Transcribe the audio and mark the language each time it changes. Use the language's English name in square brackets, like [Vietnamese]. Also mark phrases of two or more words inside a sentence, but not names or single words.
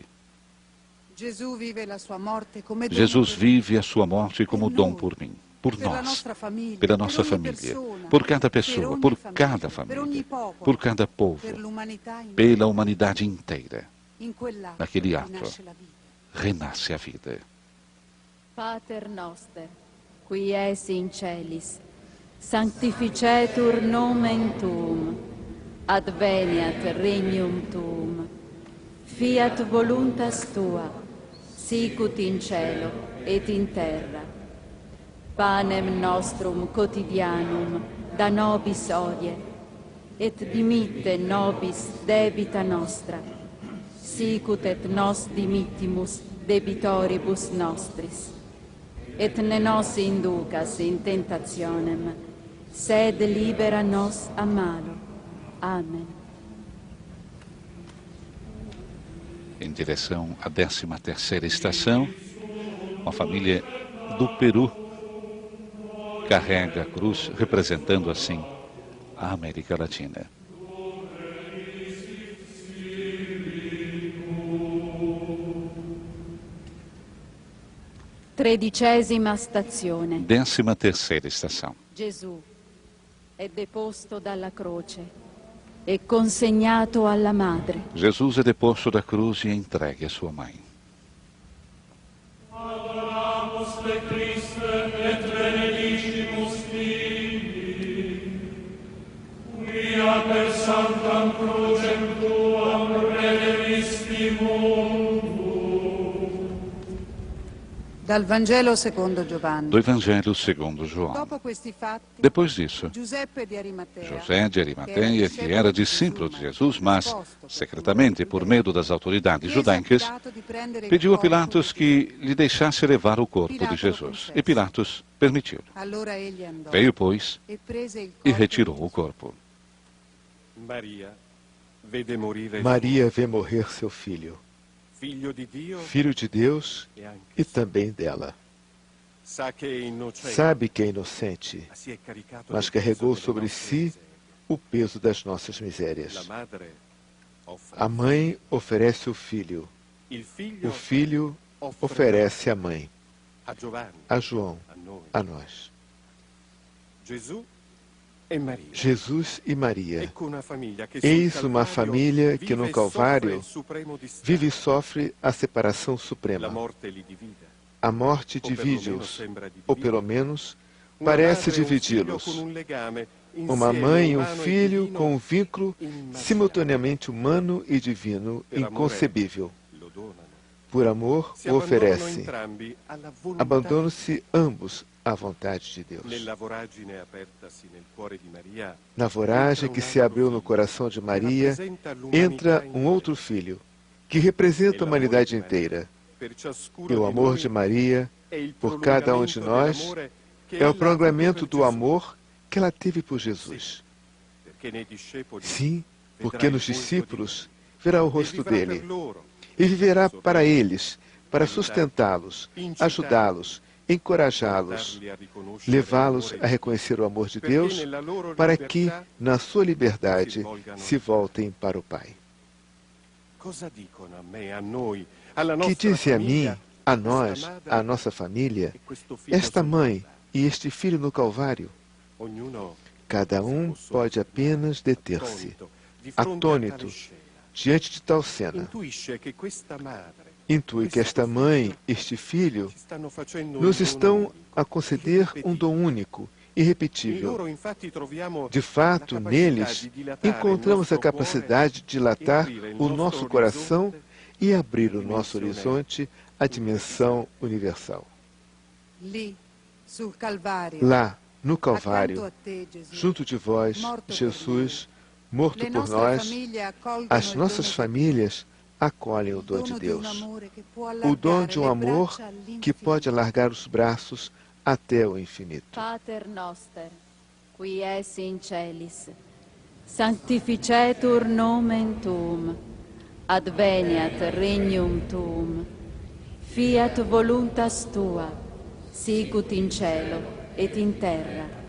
[Portuguese] Jesus vive a sua morte como Jesus vive a sua morte como dom por mim, por nós, pela nossa família, por cada pessoa, por cada família, por cada povo, pela humanidade inteira. Naquele ato, renasce a vida. [Latin] Pater noster, qui es in celis, sanctificetur nomen tuum, adveniat regnum tuum, fiat voluntas tua, sicut in cielo et in terra. Panem nostrum quotidianum da nobis hodie, et dimitte nobis debita nostra, sicut et nos dimittimus debitoribus nostris. Et ne nos inducas in tentationem, sed libera nos a malo. Amen. [Portuguese] Em direção à 13ª estação, uma família do Peru carrega a cruz, representando assim a América Latina. [Italian] Tredicesima stazione. [Portuguese] 13ª estação. [Italian] Gesù è deposto dalla croce e consegnato alla madre. [Portuguese] Jesus é deposto da cruz e entregue à sua mãe. [Latin] Adoramus te Christe et benedicimus Filii, quia per sanctam crucem tuam redemisti mundum. [Italian] Dal Vangelo secondo Giovanni. [Portuguese] Do Evangelho segundo João. [Italian] Dopo questi fatti, [Portuguese] Depois disso, [Italian] Giuseppe di Arimatea, [Portuguese] José de Arimateia, que era discípulo de Jesus, mas secretamente, por medo das autoridades judaicas, pediu a Pilatos que lhe deixasse levar o corpo de Jesus. E Pilatos permitiu. [Italian] allora egli andò [Portuguese] Veio, pois, [Italian] e prese il [Portuguese] e [Italian] corpo [Portuguese] retirou o corpo. [Italian] Maria vede morire [Portuguese] Maria vê morrer seu filho, [Italian] figlio di Dio [Portuguese] filho de Deus [Italian] e anche [Portuguese] e também dela. [Italian] sa che è innocente, [Portuguese] Sabe que é inocente, [Italian] ma si è caricato [Portuguese] mas [Italian] del [Portuguese] carregou [Italian] peso delle [Portuguese] sobre [Italian] nostre [Portuguese] si [Italian] miserie. [Portuguese] o peso das nossas [Italian] La [Portuguese] misérias. [Italian] madre offre [Portuguese] A mãe oferece o filho, [Italian] il figlio [Portuguese] o filho [Italian] offre [Portuguese] oferece a mãe, [Italian] a Giovanni, [Portuguese] a João, [Italian] a noi. [Portuguese] a nós. [Italian] Gesù e Maria. [Portuguese] Jesus e Maria. [Italian] Ecco una famiglia che [Portuguese] Eis [Italian] sul [Portuguese] uma [Italian] Calvario [Portuguese] família que [Italian] vive [Portuguese] no [Italian] e soffre [Portuguese] Calvário [Italian] il supremo distacco. [Portuguese] vive e sofre a separação [Italian] La [Portuguese] suprema. [Italian] morte li divide. [Portuguese] A morte [Italian] O perlomeno [Portuguese] divide-os, [Italian] sembra dividirli. [Portuguese] ou pelo menos [Italian] Una [Portuguese] parece [Italian] madre e un figlio [Portuguese] dividi-los. [Italian] con un legame [Portuguese] Uma [Italian] insieme [Portuguese] mãe e um [Italian] umano e [Portuguese] filho [Italian] divino [Portuguese] com um vínculo [Italian] inimmaginabile. [Portuguese] simultaneamente humano e divino, [Italian] Per amore [Portuguese] inconcebível. [Italian] lo donano. [Portuguese] Por amor, [Italian] Si [Portuguese] o [Italian] abbandonano [Portuguese] oferecem. [Italian] entrambi alla volontà. [Portuguese] Abandonam-se ambos à vontade de Deus. [Italian] Nella voragine apertasi nel cuore di Maria, [Portuguese] Na voragem que se abriu no coração de Maria, entra um outro filho, que representa a humanidade inteira. [Italian] per ciascuno [Portuguese] E o [Italian] di [Portuguese] amor [Italian] noi [Portuguese] de Maria, [Italian] è il [Portuguese] por cada um de [Italian] prolungamento [Portuguese] nós, [Italian] dell'amore che [Portuguese] é [Italian] ella [Portuguese] o [Italian] ha [Portuguese] prolongamento [Italian] avuto [Portuguese] do [Italian] per [Portuguese] amor que ela teve por Jesus. [Italian] Gesù, perché nei discepoli [Portuguese] Sim, porque [Italian] vedrà [Portuguese] nos [Italian] il volto di [Portuguese] discípulos verá o [Italian] Dio e [Portuguese] rosto [Italian] vivrà per [Portuguese] dele [Italian] loro, [Portuguese] e viverá para eles, para sustentá-los, ajudá-los, encorajá-los, [Italian] darli a riconoscere [Portuguese] levá-los [Italian] l'amore [Portuguese] a [Italian] di [Portuguese] reconhecer o amor de [Italian] Dio, perché [Portuguese] Deus, [Italian] nella loro [Portuguese] para [Italian] libertà [Portuguese] que, na sua liberdade, se voltem para o Pai. [Italian] cosa dicono a me, a noi, alla [Portuguese] Que [Italian] nostra [Portuguese] dizem a mim, [Italian] famiglia, [Portuguese] a [Italian] questa [Portuguese] nós, [Italian] madre [Portuguese] a nossa família, [Italian] e questo figlio [Portuguese] esta [Italian] sul [Portuguese] mãe [Italian] Calvario? [Portuguese] e este filho no Calvário? [Italian] Ognuno [Portuguese] Cada um pode apenas deter-se, [Italian] di fronte a [Portuguese] atônito, [Italian] tale scena. [Portuguese] diante de tal cena. [Italian] Intuisce che questa madre, [Portuguese] Intui que esta mãe, este filho, [Italian] ci stanno facendo [Portuguese] nos [Italian] un [Portuguese] estão [Italian] dono [Portuguese] a conceder um dom único, [Italian] In [Portuguese] irrepetível. [Italian] loro, infatti, troviamo [Portuguese] De fato, [Italian] la capacità [Portuguese] neles, [Italian] di dilatare [Portuguese] encontramos [Italian] il [Portuguese] a [Italian] nostro [Portuguese] capacidade de dilatar [Italian] cuore, aprire il [Portuguese] o [Italian] nostro [Portuguese] nosso coração [Italian] orizzonte, [Portuguese] e abrir o nosso dimensão horizonte à dimensão universal. [Italian] lì, sul Calvario, [Portuguese] Lá, no [Italian] accanto [Portuguese] Calvário, [Italian] a te, Gesù, [Portuguese] junto de vós, [Italian] morto por [Portuguese] Jesus, morto [Italian] le [Portuguese] por [Italian] nostre [Portuguese] nós, [Italian] famiglie accolgono [Portuguese] as [Italian] il [Portuguese] nossas [Italian] dono [Portuguese] famílias acolhem o [Italian] il [Portuguese] dom de [Italian] dono di un [Portuguese] Deus. [Italian] amore che può [Portuguese] O dom [Italian] allargare [Portuguese] de um [Italian] le [Portuguese] amor [Italian] braccia all'infinito. [Portuguese] que pode alargar os braços até o infinito. [Latin] Pater noster, qui es in celis, sanctificetur nomen tuum, adveniat regnum tuum, fiat voluntas tua, sicut in cielo et in terra.